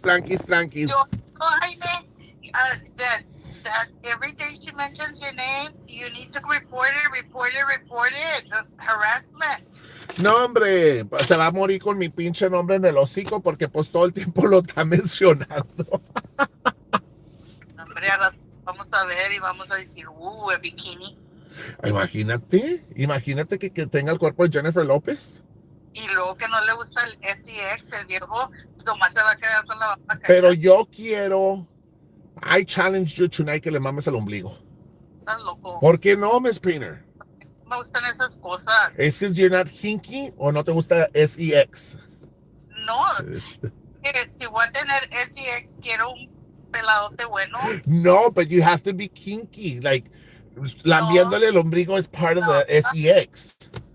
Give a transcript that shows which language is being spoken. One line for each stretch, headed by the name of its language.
English: Jaime, that every day she mentions your name, you need to report it. Harassment.
Spanish: No, hombre, se va a morir con mi pinche nombre en el hocico porque pues todo el tiempo lo está mencionando. Hombre, ahora vamos a ver y vamos a decir, el bikini. Imagínate que tenga el cuerpo de Jennifer López. Y luego que no le gusta el SEX, el viejo, nomás se va a quedar con la baba caída. Pero yo quiero,
English: I challenge you tonight
Spanish: que le mames el ombligo. Estás loco. ¿Por qué no, Miss Painter? Me gustan esas cosas. ¿Es que
English: you're not kinky
Spanish: o no te gusta SEX? No, si voy a tener SEX, quiero un peladote bueno.
English: No, but you have to be kinky. Like,
Spanish: lambiéndole el ombligo
English: is part of the SEX.